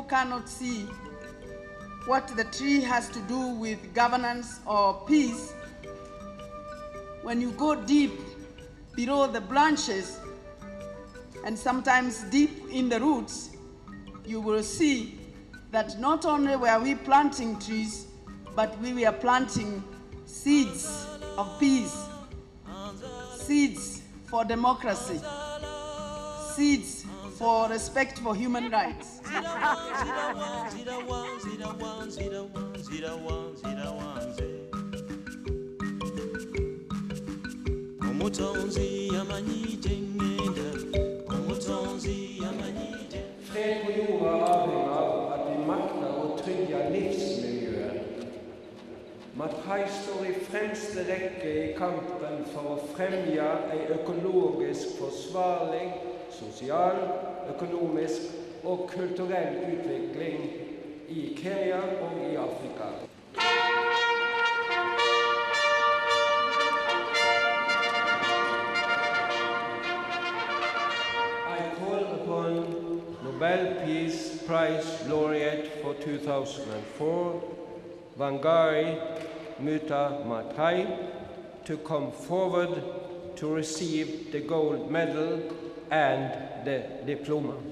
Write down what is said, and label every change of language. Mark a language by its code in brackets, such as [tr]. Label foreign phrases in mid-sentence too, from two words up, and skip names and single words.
[en] cannot see what the tree has to do with governance or peace, when you go deep below the branches and sometimes deep in the roots, you will see that not only were we planting trees, but we were planting seeds of peace, seeds for democracy, seeds for respect for human rights. [no] Fred på jorda avhenger av at vi makter å trygge livsmiljøet. MaD står i fremste rekke i kampen for å fremje en økologisk forsvarlig, sosial, økonomisk og kulturell utvikling i Kenya og i Afrika. [en] Nobel Peace Prize laureate for 2004, Wangari Maathai, to come forward to receive the gold medal and the diploma.